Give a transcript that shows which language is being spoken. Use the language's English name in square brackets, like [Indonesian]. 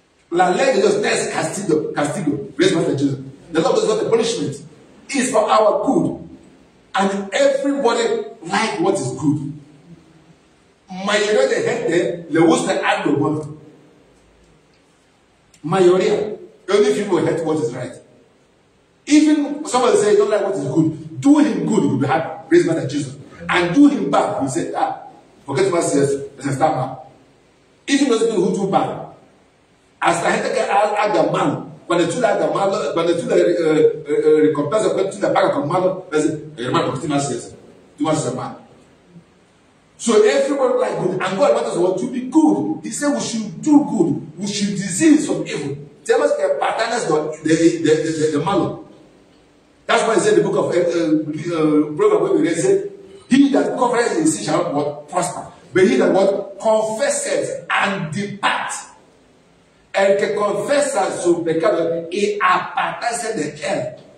[Spanish] La ley de Dios no es castigo. [English] Praise God, Jesus. The law is not a punishment. It's for our good. And everybody like what is good. [Spanish] Mayoría de gente le gusta algo bueno. Mayoría. [English] Only people hate what is right. Even somebody say you don't like what is good, do him good, you'll be happy. Praise God, Jesus. And do him bad, you say, forget what says, let's start now. Even those people who do bad, [Spanish] hasta gente que haga mal, cuando tú le hagas malo, cuando tú le recompensas, cuando tú le pagas con malo, le dices, hermano, ¿por qué tú me haces eso? Tú me haces mal. [English] So everybody like good, and God wants us to be good. He said we should do good, we should desist from evil. Tell us que patanas the malo. That's why he said in the book of Proverbs, where we read, said, he that covereth his sin shall not prosper, but he that what confesses and depart. [Spanish] El que confesa su pecado y apartarse de él.